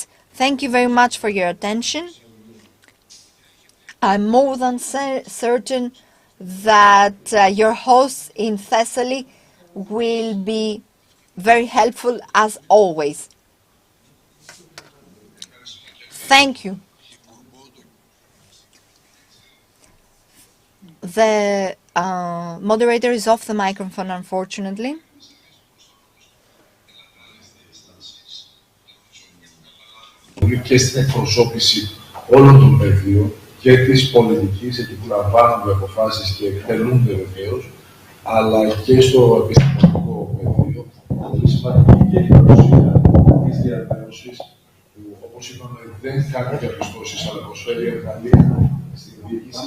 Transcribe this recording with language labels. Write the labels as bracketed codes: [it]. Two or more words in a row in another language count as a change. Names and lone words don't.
[en] Thank you very much for your attention. I'm more than certain that your hosts in Thessaly will be very helpful as always. Thank you. The moderator is off the microphone, unfortunately. [el] Και στην εκπροσώπηση όλων των πεδίων και της πολιτικής, εκεί που λαμβάνονται αποφάσεις και εκτελούνται βεβαίως, αλλά και στο επιστημονικό πεδίο, είναι σημαντική και η παρουσία της διαβίωσης, που όπως είπαμε δεν κάνει διαπιστώσεις, αλλά προσφέρει εργαλεία στην διοίκηση.